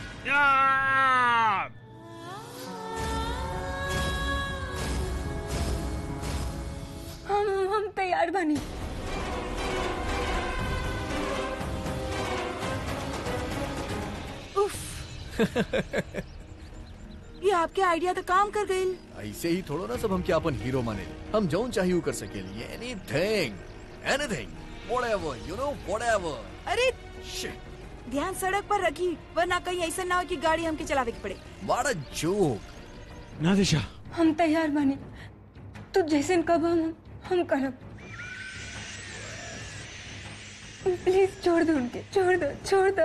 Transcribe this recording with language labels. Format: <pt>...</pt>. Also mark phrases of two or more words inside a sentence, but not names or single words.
<bho>हम तैयार बानी। ये आपके आइडिया तो काम कर गई। ऐसे ही थोड़ा ना सब हम क्या अपन हीरो माने, हम जौन चाहिए कर सके,</bho> <en>anything anything whatever you know whatever.</en> <bho>अरे शिट, ध्यान सड़क पर रखी, वरना कहीं ऐसा ना हो कि गाड़ी हमके चलावे की पड़े।</bho> <en>what a joke.</en> <bho>ना दिशा, हम तैयार बानी, तो जैसे कब हम करब। प्लीज छोड़ दो उनके, छोड़ दो।</bho>